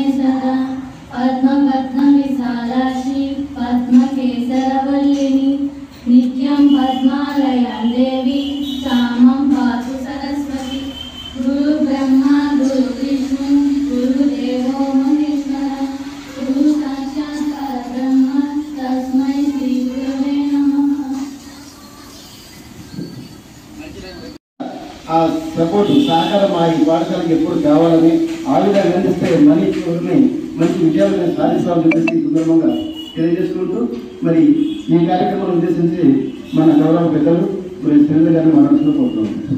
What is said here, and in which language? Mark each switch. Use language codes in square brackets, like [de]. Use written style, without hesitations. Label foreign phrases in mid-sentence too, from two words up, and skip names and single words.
[sa] सदा पद्मपद्मविशालाक्षि पद्मकेसरवल्लिनि नित्यं पद्मालयां देवी सामं पातु सरस्वती गुरु ब्रह्मा गुरु विष्णु गुरुदेवो महेश्वरः गुरु साक्षात् परब्रह्म तस्मै श्री गुरवे नमः। [te] ఆ సపోర్ట్ సహకారం మా ఈ పాఠశాలకు ఎప్పుడు కావాలని ఆ విధంగా అందిస్తే మంచి విజయాలను సాధిస్తామని చెప్పేసి ఈ సందర్భంగా తెలియజేసుకుంటూ మరి ఈ కార్యక్రమాన్ని ఉద్దేశించి మన గౌరవ పెద్దలు మరి శ్రీధర్ గారిని మనసులో కోరుతున్నాం.